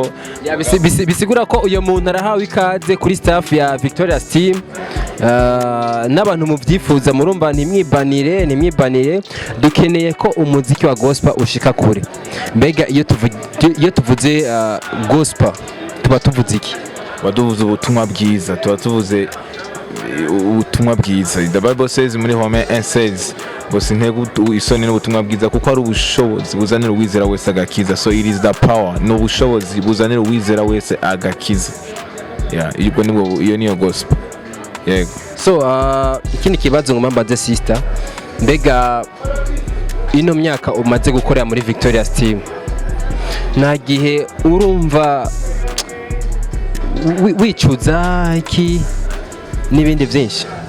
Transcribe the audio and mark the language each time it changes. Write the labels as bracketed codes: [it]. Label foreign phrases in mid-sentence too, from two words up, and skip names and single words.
[rn] bisigura ko uyo muntu arahawe ikaze kuri staff ya Victoria's team n'abantu muvyifuza murumva ntimwibanire dukeneye ko umuziki wa gospel ushika kure mbega iyo tuvuze gospel tuba tuvuze iki waduvuze ubutumwa bwiza tuba tuvuze ubutumwa bwiza [en] the Bible says [rn] muri Home 1 says bose intego isoni n'ubutumwa bwiza kuko ari ubushobozi buzanira uwizera wese agakiza [en] so it is the power [rn] no ubushobozi buzanira uwizera wese agakiza ibyo nibwo iyo niyo gospel yego so ikindi kibazo ngomba sister mbega ino myaka umaze gukorera muri Victoria's team nta gihe urumva wicuza iki n'ibindi byinshi